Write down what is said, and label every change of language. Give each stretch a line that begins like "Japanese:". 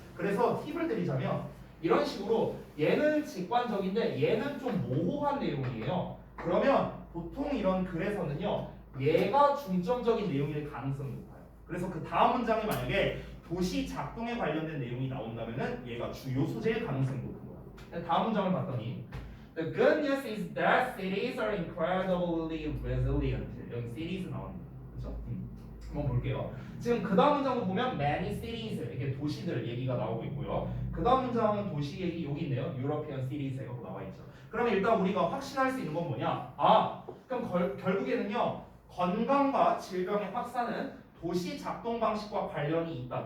Korean: 그래서 팁을 드리자면 이런 식으로 얘는 직관적인데 얘는 좀 모호한 내용이에요. 그러면 보통 이런 글에서는요 얘가 중점적인 내용일 가능성이 높아요. 그래서 그 다음 문장이 만약에 도시 작동에 관련된 내용이 나온다면은 얘가 주요 소재일 가능성이 높은 거야. 다음 문장을 봤더니
English: The good news is that cities are incredibly resilient.
Korean: 여기 cities 나옵니다. 그렇죠? 한번 볼게요. 지금 그 다음 문장도 보면 many cities 이렇게 도시들 얘기가 나오고 있고요. 그 다음 문장은 도시 얘기 여기 있네요. European cities 이렇게 나와 있죠. 그러면 일단 우리가 확신할 수 있는 건 뭐냐? 그럼 결국에는요 건강과 질병의 확산은 도시 작동 방식과 관련이 있다.